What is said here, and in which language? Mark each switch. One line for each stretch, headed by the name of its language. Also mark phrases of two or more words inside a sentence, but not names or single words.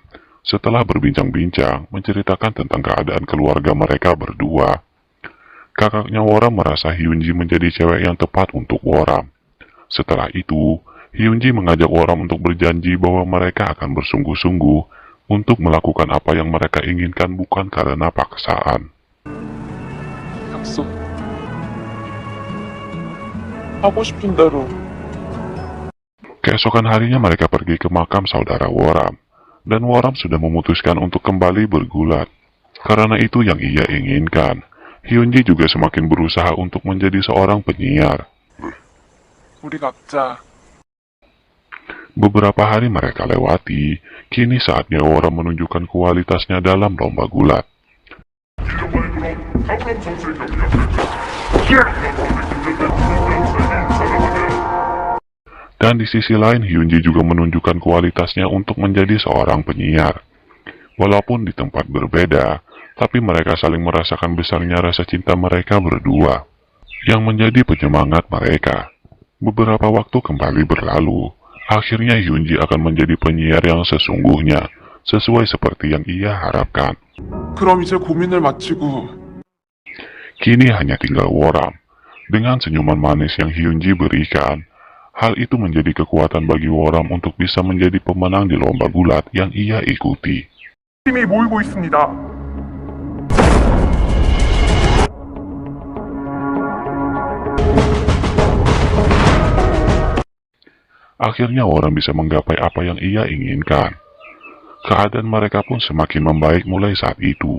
Indonesian: Setelah berbincang-bincang, menceritakan tentang keadaan keluarga mereka berdua, kakaknya Woram merasa Hyunji menjadi cewek yang tepat untuk Woram. Setelah itu, Hyunji mengajak Woram untuk berjanji bahwa mereka akan bersungguh-sungguh untuk melakukan apa yang mereka inginkan bukan karena paksaan.
Korean: 약속. 하고 싶은 대로.
Indonesian: Keesokan harinya mereka pergi ke makam saudara Woram, dan Woram sudah memutuskan untuk kembali bergulat. Karena itu yang ia inginkan. Hyunji juga semakin berusaha untuk menjadi seorang penyiar.
Korean: 우리 각자
Indonesian: Beberapa hari mereka lewati, kini saatnya Woram menunjukkan kualitasnya dalam lomba gulat. Dan di sisi lain Hyunji juga menunjukkan kualitasnya untuk menjadi seorang penyiar. Walaupun di tempat berbeda, tapi mereka saling merasakan besarnya rasa cinta mereka berdua, yang menjadi penyemangat mereka. Beberapa waktu kembali berlalu, akhirnya Hyunji akan menjadi penyiar yang sesungguhnya, sesuai seperti yang ia harapkan.
Korean: 그럼 이제 고민을 마치고
Indonesian: Kini hanya tinggal Woram. Dengan senyuman manis yang Hyunji berikan, hal itu menjadi kekuatan bagi Woram untuk bisa menjadi pemenang di lomba gulat yang ia ikuti.
Korean: 힘이 모이고 있습니다.
Indonesian: Akhirnya Woram bisa menggapai apa yang ia inginkan. Keadaan mereka pun semakin membaik mulai saat itu.